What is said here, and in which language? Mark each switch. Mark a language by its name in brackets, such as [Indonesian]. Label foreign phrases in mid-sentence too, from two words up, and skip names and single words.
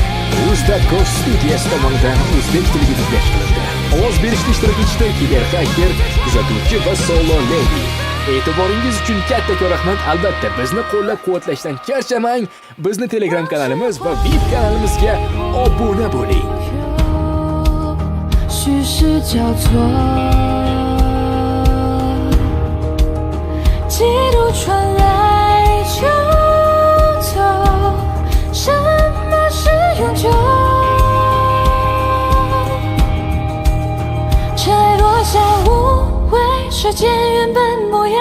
[Uzbek] Uzdabko studiyasi tomonidan o'zbek tiliga dublaj qilindi. Ovoz berishda ishtirok etishda Kiber Hacker, kuzatuvchi va Solo Lady. E'tiboringiz uchun kattakon rahmat. Albatta, bizni qo'llab-quvvatlashdan charchamang. Bizni Telegram kanalimiz va VIP kanalimizga obuna bo'ling. [Chinese] 虚实交错，几度传来就走，什么是永久？尘埃落下，无畏世间原本模样。